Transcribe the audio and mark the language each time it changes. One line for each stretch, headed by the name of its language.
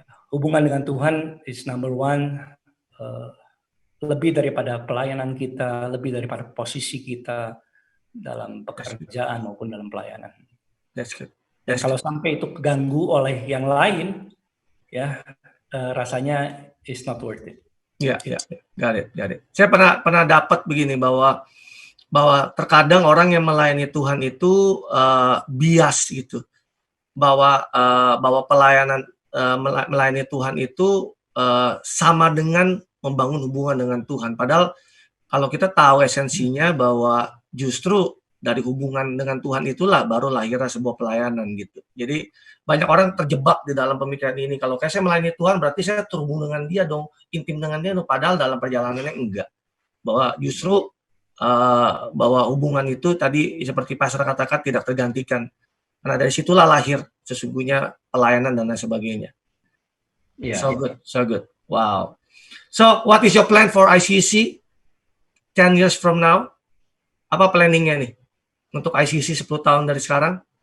Indonesian: Hubungan dengan Tuhan
English: is number one,
Indonesian: lebih daripada pelayanan kita, lebih daripada posisi kita dalam pekerjaan maupun dalam pelayanan.
English: That's good.
Indonesian: Dan kalau sampai itu keganggu oleh yang lain, ya rasanya
English: it's not worth it. Ya, got it.
Indonesian: Saya pernah dapat begini bahwa terkadang orang yang melayani Tuhan itu bias gitu, bahwa pelayanan melayani Tuhan itu sama dengan membangun hubungan dengan Tuhan. Padahal kalau kita tahu esensinya bahwa justru dari hubungan dengan Tuhan itulah baru lahirnya sebuah pelayanan gitu. Jadi banyak orang terjebak di dalam pemikiran ini. Kalau saya melayani Tuhan berarti saya terhubung dengan Dia dong, intim dengan Dia dong. Padahal dalam perjalanannya enggak. Bahwa justru bahwa hubungan itu tadi seperti Pastor katakan tidak tergantikan. Karena dari situlah lahir sesungguhnya pelayanan dan lain sebagainya.
English: Yeah. So good. Wow. So what is your plan for ICC 10 years from now?
Indonesian: Apa planningnya nih untuk ICC 10 tahun dari sekarang?